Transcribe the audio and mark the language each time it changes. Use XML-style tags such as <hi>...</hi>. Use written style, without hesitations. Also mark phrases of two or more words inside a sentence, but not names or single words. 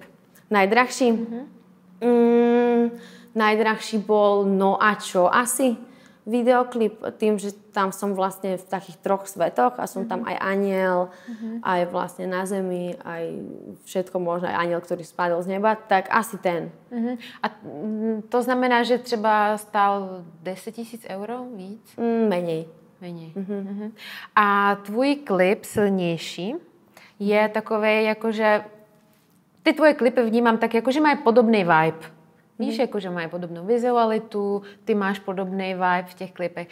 <sk>Najdrahší? Najdrahší bol No a čo? Asi videoklip tým, že tam som vlastne v takých 3 svetoch a som tam aj anjel, aj vlastne na zemi, aj všetko možné, aj anjel, ktorý spadol z neba, tak asi ten.</sk> <cs>A to znamená, že třeba stál 10 000 euro víc?</cs> <sk>Menej.</sk> <cs>A tvůj klip Silnější je takovej, jakože ty tvoje klipy vnímám tak, jakože mají podobný vibe. Víš, jakože mají podobnou vizualitu, ty máš podobný vibe v těch klipech.</cs>